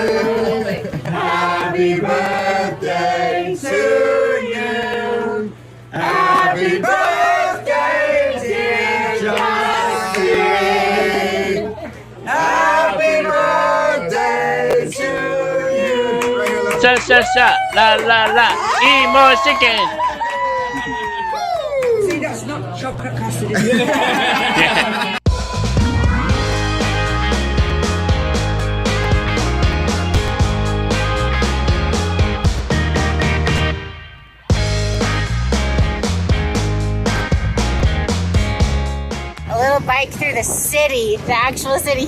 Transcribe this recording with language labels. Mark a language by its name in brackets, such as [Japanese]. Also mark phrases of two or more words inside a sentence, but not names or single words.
[English] Happy birthday to you. Happy birthday, dear Justin. Happy birthday to you. Sa sa sa la la la. Emo chicken. See, that's not chocolate custard, is it? A little bike through the city, the actual city.